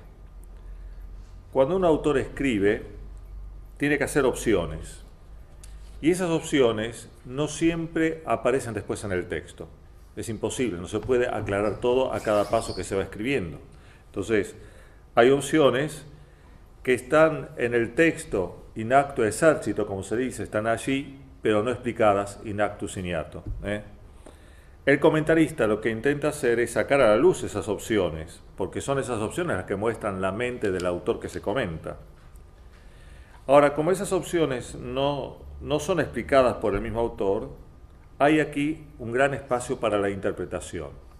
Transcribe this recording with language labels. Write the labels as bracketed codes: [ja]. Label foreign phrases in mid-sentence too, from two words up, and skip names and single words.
[es] Cuando un autor escribe, tiene que hacer opciones, y esas opciones no siempre aparecen después en el texto. Es imposible, no se puede aclarar todo a cada paso que se va escribiendo. Entonces, hay opciones que están en el texto [la] in actu exercito, [es] como se dice, están allí, pero no explicadas [la] in actu signato. [es] El comentarista lo que intenta hacer es sacar a la luz esas opciones, porque son esas opciones las que muestran la mente del autor que se comenta. Ahora, como esas opciones no son explicadas por el mismo autor, hay aquí un gran espacio para la interpretación.